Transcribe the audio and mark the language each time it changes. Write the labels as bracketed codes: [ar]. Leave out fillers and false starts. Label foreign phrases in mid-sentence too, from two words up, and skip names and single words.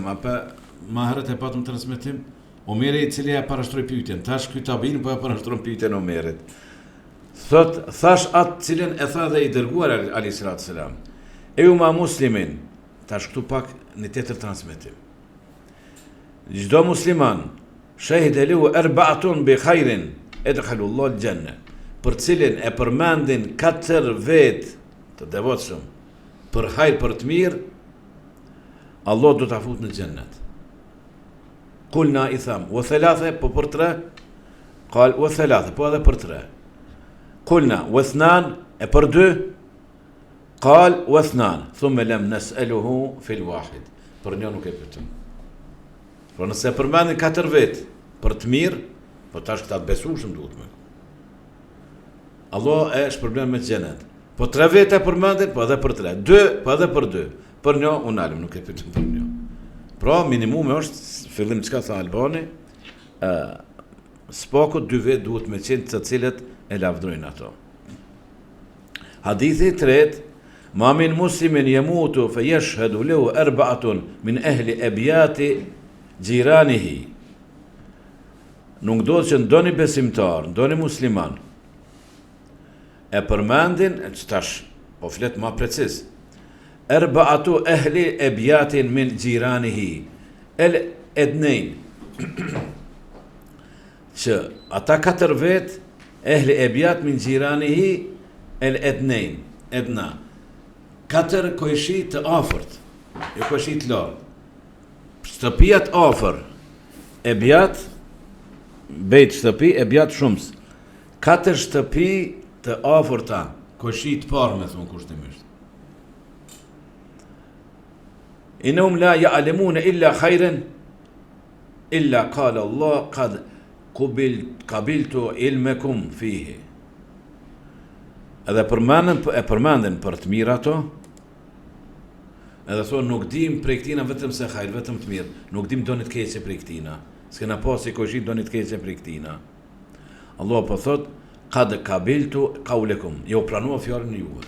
[sq] Apë, ma herët e patëm transmitim, Omeri i cili e parashtroj pyetjen, tash ky tabin po e parashtron pyetjen Omerit. Thot, thash atë cilin e tha dhe i dërguar [ar] عليه السلام. أيما مسلم, [sq] tash këtu pak në tjetër transmitim. Çdo musliman, [ar] شهد له أربعة بخير أدخله الله الجنة. [sq] Për cilin e përmendin 4 vet të devotshëm për hajr për të mirë, Allah do ta fut në xhennet. Kulna i tham, [ar] وثلاثة, [sq] po për 3, [ar] قال وثلاثة, [sq] po edhe për 3. [ar] قلنا واثنان, [sq] e për 2, [ar] قال واثنان، ثم لم نسأله في الواحد. [sq] Për një nuk e pyetëm. Por nëse përmendin 4 vet për të mirë, po tash këta të besueshëm duhet më. Allah e shpërblen me xhenet. Po 3 vete përmendin, po edhe për 3. 2, po edhe për 2. Për një, unë alim, nuk e pyetëm për një. Pra, minimum është, fillim çka tha Albani, spaku 2 vet duhet me qenë të cilët e lavdrojnë ato. Hadithi 3, [ar] ما من مسلم يموت فيشهد له 4 من أهل أبيات جيرانه. [sq] Nuk do që ndoni besimtar, ndoni musliman, e përmendin, që tash, po flet ma precis, 4 [ar] أهل أبيات من جيرانه, الأدنين, [sq] që ata 4 vet [ar] أهل أبيات من جيرانه الأدنى [sq] 4 koishi të afërt, jo koishi të lartë. Shtëpijat afër, ebjat, bejt shtëpi, ebjat shumës. 4 shtëpi të afërta, koishi të parë me thonë kushtimisht. [ar] إنهم لا يعلمون إلا خيرا إلا قال الله قد قبلت علمكم فيه. [sq] Edhe përmenden për të mirë ato, edhe thonë nuk dim prej këtina vetëm se hajr, vetëm të mirë, nuk dim doni të keqe prej këtina, s'kena pasi koshit doni të keqe prej këtina. Allah po thot [ar] قد قبلت قولكم, [sq] jo pranua fjalën juve.